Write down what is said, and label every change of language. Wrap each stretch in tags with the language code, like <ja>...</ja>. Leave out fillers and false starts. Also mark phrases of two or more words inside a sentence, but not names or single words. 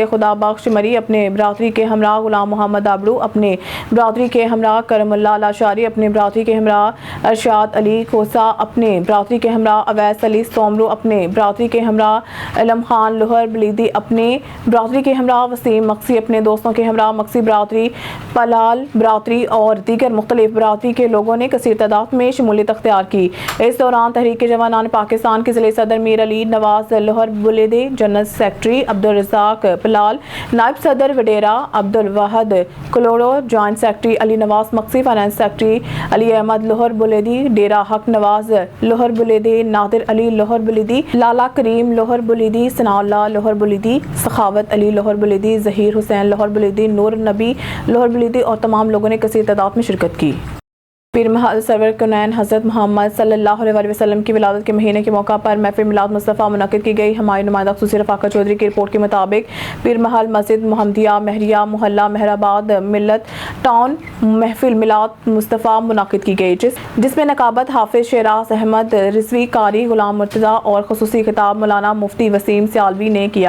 <ur>خدا بخش مری اپنے برادری کے ہمراہ غلام محمد آبڑو اپنے برادری کے ہمراہ کرم اللہ لاشاری اپنے برادری کے ہمراہ ارشاد علی کوسا اپنے برادری کے ہمراہ اویس علی سومرو اپنے برادری کے ہمراہ علم خان لوہر بلیدی اپنے برادری کے ہمراہ وسیم مقصی اپنے دوستوں کے ہمراہ مقصی برادری پلال برادری اور دیگر مختلف برادری کے لوگوں نے کثیر تعداد میں شمولیت اختیار کی۔ اس دوران تحریک جوانان پاکستان کے ضلع صدر میر علی نواز لوہر بلیدی،</ur> <en>general secretary</en> <ur>عبدالرزاق پلال، نائب صدر وڈیرہ عبدالواحد کلوڑو،</ur> <en>joint secretary</en> <ur>علی نواز مقصی،</ur> <en>finance secretary</en> <ur>علی احمد لوہر بلیدی، ڈیرہ حق نواز لوہر بلیدی، نادر علی لوہر بلیدی، لالا کریم لوہر بلیدی، ثناء اللہ لوہر بلیدی، سخاوت علی لوہر بلیدی، ظہیر حسین لوہر بلیدی، نور نبی لوہر بلیدی اور تمام لوگوں نے کثیر تعداد میں شرکت کی۔ پیر محل سرور کونین حضرت محمد صلی اللہ علیہ وسلم کی ولادت کے مہینے کے موقع پر محفل میلاد مصطفیٰ منعقد کی گئی۔ ہماری نمائندہ خصوصی رفاقت چودھری کی رپورٹ کے مطابق پیر محل مسجد محمدیہ مہریہ محلہ مہرآباد ملت ٹاؤن محفل میلاد مصطفیٰ منعقد کی گئی، جس میں نقابت حافظ شیراز احمد رضوی، قاری غلام مرتضیٰ اور خصوصی خطاب مولانا مفتی وسیم سیالوی نے کیا۔</ur>